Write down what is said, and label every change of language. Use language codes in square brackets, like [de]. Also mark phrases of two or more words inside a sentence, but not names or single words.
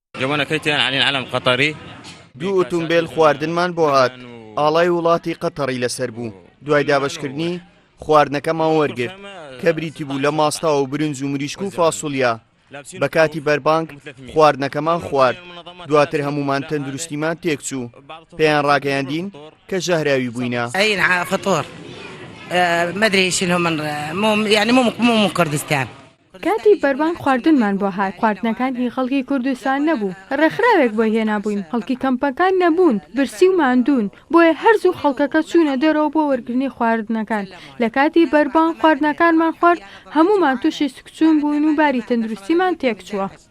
[ckb] دوو ئۆتۆمبیل خواردنمان بۆ هات، ئاڵای وڵاتی قەتەڕی لەسەر بوو. دوای دابەشکردنی خواردنەکەمان وەرگرت کە بریتی بوو لە ماستاوە و برنج و مریشک و فاسوولیا. بە کاتی بەربانگ خواردنەکەمان خوارد، دواتر هەمومان تەندروستیمان تێکچوو. پێیان ڕاگەیاندین کە ژەهراوی بووینە. [ar] فطور مدري ايش لهم يعني مو من كردستان. [ckb] کاتی بەربانگ خواردنمان بۆ هات، خواردنەکانی خەڵکی کوردستان نەبوو، ڕێکخراوێک بۆ هێنابووین، خەڵکی کەمپەکان نەبوون، برسی و ماندوون، بۆیە هەرزوو خەڵکەکە چوونە دەرەوە بۆ وەرگرتنی خواردنەکان. لە کاتی بەربانگ خواردنەکانمان خوارد، هەموومان تووشی سکچوون بووین و باری تەندروستیمان تێکچووە.